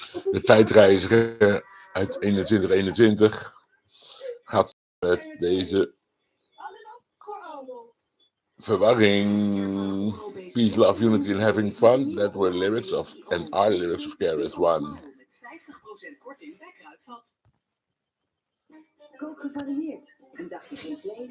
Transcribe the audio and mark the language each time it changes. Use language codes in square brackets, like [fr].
[nl] De tijdreiziger uit 2121 gaat met deze verwarring. [en] Peace, love, unity and having fun. That were lyrics of and are lyrics of KRS One. [nl] Met 50% korting bij Kruidvat. Kook gevarieerd. Een dagje geen vlees.